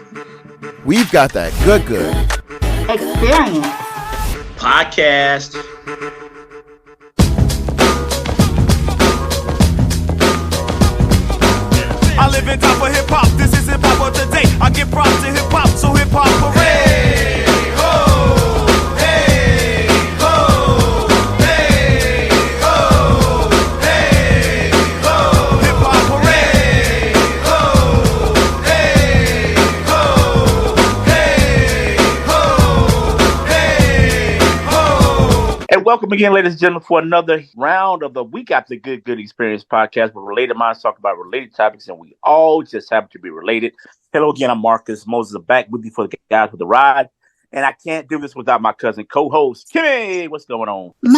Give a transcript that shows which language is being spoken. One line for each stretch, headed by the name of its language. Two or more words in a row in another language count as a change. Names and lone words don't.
English: We've got that good experience podcast. I live in top of hip hop. This is hip hop of today. I give props to hip hop, so hip hop parade. Hey ho, hey ho, hey ho, hey ho. Hip hop parade. Ho, hey ho, hey ho, hey ho. And welcome again, ladies and gentlemen, for another round of the We Got the Good Experience podcast, where related minds talk about related topics, and we all just happen to be related. Hello again, I'm Marcus Moses. I'm back with you for the guys with the ride, and I can't do this without my cousin co-host Kimmy. What's going on,